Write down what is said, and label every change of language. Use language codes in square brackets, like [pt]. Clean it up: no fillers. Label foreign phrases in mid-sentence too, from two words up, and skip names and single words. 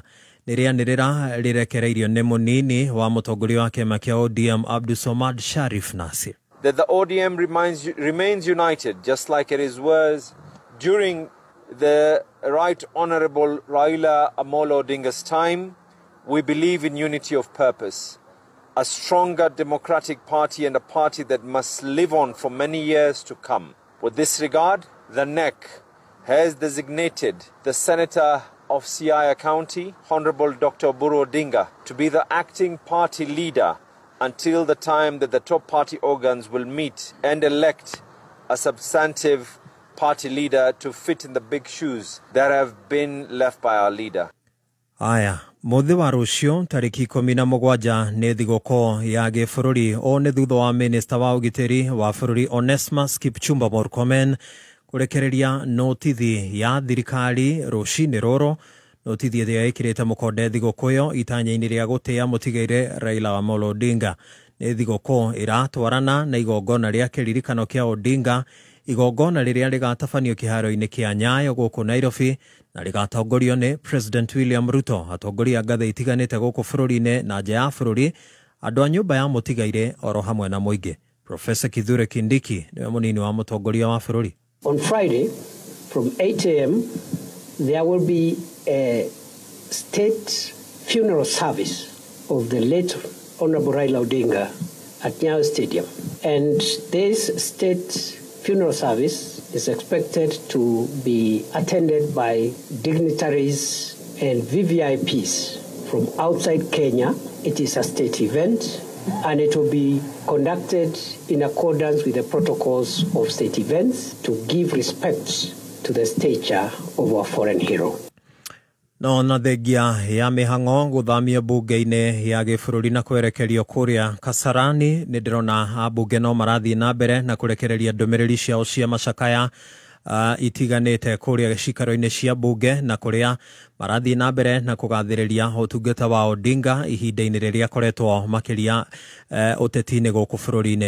[ki] Nĩrĩanĩrĩra rĩrekereirio nĩ mũnini wa mũtongoria wa kĩama kĩa ODM Abdulswamad Sharif Nassir. [en] That the ODM remains united just like it was during the Right Honorable Raila Amolo Odinga's time. We believe in unity of purpose, a stronger democratic party and a party that must live on for many years to come. With this regard, the NEC has designated the Senator of Siaya County, Honorable Dr. Oburu Odinga, to be the acting party leader until the time that the top party organs will meet and elect a substantive party leader to fit in the big shoes that have been left by our leader. [ki] Aya, muthi wa rucio tariki 17 ni thigũkũ ya gĩbũrũri. O nĩ thutha wa minista wa ũgitĩri wa bũrũri Onesmus Kipchumba Murkomen kurekereria notithi ya thirikari rũcinĩ rũrũ. Notithi ĩrĩa ĩkĩrĩte mũkonde thigũkũ ĩyo itanya-inĩ rĩa gũtĩa mũtigaire Raila Amolo Odinga. Nĩ thigũkũ ĩratwarana na igongona rĩa kĩririkano kĩa Odinga, igongona rĩrĩa rĩgatabanio kĩharo-inĩ kĩa Nyayo gũkũ Nairobi na rĩgatongorio nĩ President William Ruto. Atongoria ngathĩ itiganĩte gũkũ bũrũri-inĩ na nja ya bũrũri, andũ a nyũmba ya mũtigaire oro hamwe na mũingĩ. Professor Kithure Kindiki nĩwe mũnini wa mũtongoria wa bũrũri. [en] On Friday from 8 a.m. there will be a state funeral service of the late Honorable Raila Odinga at Nyayo Stadium. And this state funeral service is expected to be attended by dignitaries and VVIPs from outside Kenya. It is a state event and it will be conducted in accordance with the protocols of state events to give respect to the stature of our foreign hero. [ki] No na thengia ya mihango guthamia bunge-inĩ ya gĩbũrũri na kwerekerio kũrĩa Kasarani, nĩ ndĩrona ambunge no marathiĩ na mbere na kũrekereria ndũmĩrĩri ciao cia macakaya itiganĩte kũrĩa cikaro-inĩ cia bunge na kũrĩa marathiĩ na mbere na kũgathĩrĩria ũtungata wa Odinga ihinda-inĩ rĩrĩa akoretwo makĩria ũteti-inĩ gũkũ bũrũri-inĩ.